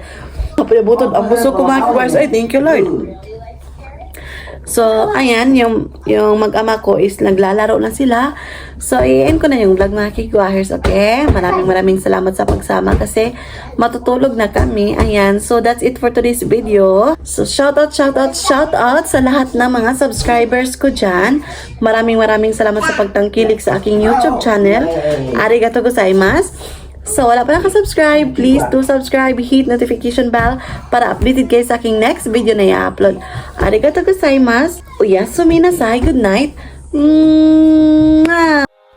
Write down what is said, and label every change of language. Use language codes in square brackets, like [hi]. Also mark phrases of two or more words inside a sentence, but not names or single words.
[tl] Kapalabutod, ang busog ko mga kigwas. Ay, [en] thank you Lord. So, [tl] ayan, yung mag-ama ko is naglalaro na sila. So, i-end ko na yung vlog mga kigwahers, okay? Maraming salamat sa pagsama kasi matutulog na kami. Ayan, [en] so that's it for today's video. [tl] So, [en] shout out [tl] sa lahat ng mga subscribers ko dyan. Maraming salamat sa pagtangkilik sa aking YouTube channel. [ja] ありがとうございます. [tl] So, wala pa nakasubscribe, [en] please do subscribe, hit notification bell [tl] para updated kayo sa aking [en] next video [tl] na i-upload. [ja] ありがとうございます。おやすみなさい. [en] Good night. Mwah!